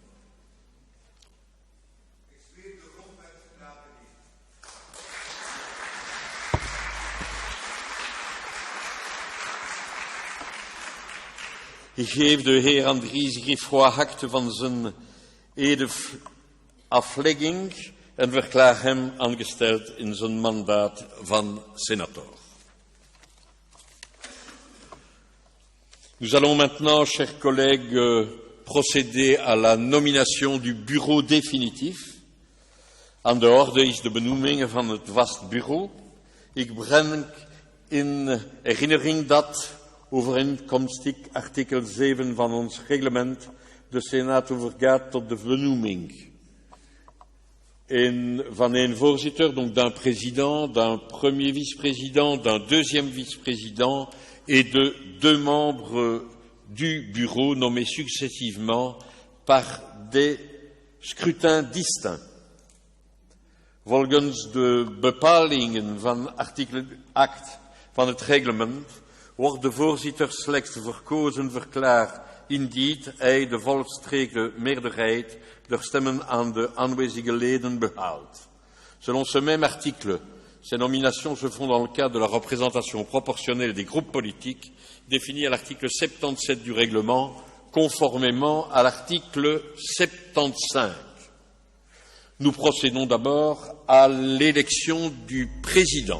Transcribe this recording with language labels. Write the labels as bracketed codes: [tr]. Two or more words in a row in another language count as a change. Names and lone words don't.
[nl] Ik geef de heer Andries Griefroy akte van zijn edeaflegging en verklaar hem aangesteld in zijn mandaat van senator. [fr] Nous allons maintenant, chers collègues, procéder à la nomination du bureau définitif. [nl] Aan de orde is de benoeming van het vast bureau. Ik breng in herinnering dat overeenkomstig artikel 7 van ons reglement de Senaat overgaat tot de benoeming van een voorzitter, [fr] donc d'un président, d'un premier vice-président, d'un deuxième vice-président et de 2 membres du bureau nommés successivement par des scrutins distincts. [nl] Volgens de bepalingen van artikel 8 van het reglement wordt de voorzitter slechts verkozen verklaard indien hij de volstreekte meerderheid der stemmen aan de aanwezige leden behaalt. [fr] Selon ce même article, ces nominations se font dans le cadre de la représentation proportionnelle des groupes politiques définie à l'article 77 du règlement, conformément à l'article 75. Nous procédons d'abord à l'élection du président.